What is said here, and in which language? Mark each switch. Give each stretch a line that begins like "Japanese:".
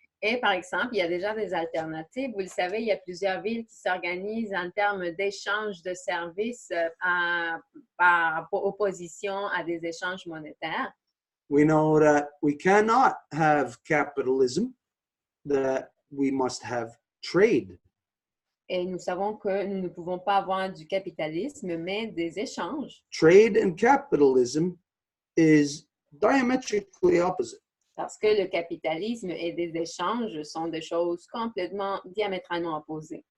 French: Et par exemple, il y a déjà des alternatives. Vous le savez, il y a plusieurs villes qui s'organisent en termes d'échange de services par opposition à des échanges monétaires.
English: We know that we cannot have capitalism, that we must have trade.
French: Et nous savons que nous ne pouvons pas avoir du capitalisme, mais des échanges.
English: Trade and capitalism is diametrically opposite.
French: Parce que le capitalisme et des échanges sont des choses complètement diamétralement opposées.